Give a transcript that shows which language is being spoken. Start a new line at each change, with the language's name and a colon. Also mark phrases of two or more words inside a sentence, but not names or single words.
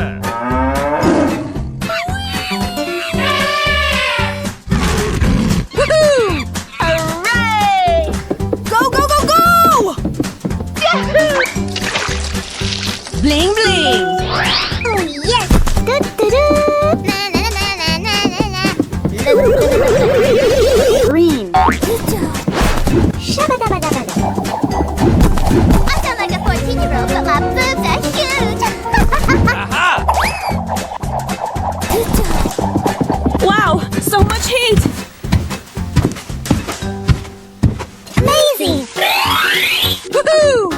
English: Woohoo! Hooray! Go, go, go, go! Bling, bling! Oh, yes! Do-do-do. Na, na, na, na, na, na, na. Green. Shabba-dabba-dabba-dabba. I sound like a 14-year-old, but my boobs are huge! Aha! Wow, so much heat! Amazing! Woohoo!